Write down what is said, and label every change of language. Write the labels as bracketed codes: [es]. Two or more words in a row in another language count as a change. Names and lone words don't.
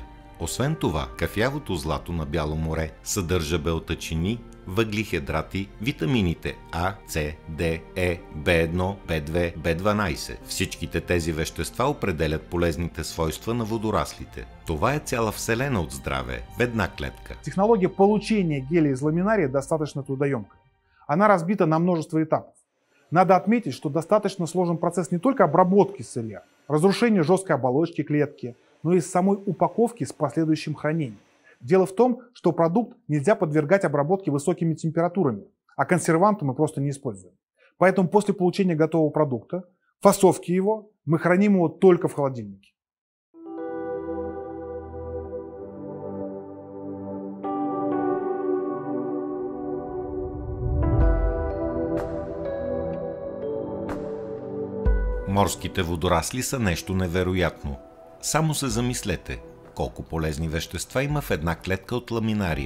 [bg] Освен това, кафявото злато на Бяло море съдържа белтачини, въглехидрати, витамините А, С, Д, Е, В1, В2, В12. Всичките тези вещества определят полезните свойства на водораслите. Това е цяла вселена от здраве в една клетка. [ru] Технология получения геля из ламинария достаточно трудоемкая. Она разбита на множество этапов. Надо отметить, что достаточно сложен процесс не только обработки сырья, разрушения жесткой оболочки клетки, но и самой упаковки с последующим хранением. Дело в том, что продукт нельзя подвергать обработке высокими температурами, а консерванты мы просто не используем. Поэтому после получения готового продукта, фасовки его, мы храним его только в холодильнике. [bg] Морските водорасли са нещо невероятно. Само се замислете колко полезни вещества има в една клетка от ламинария.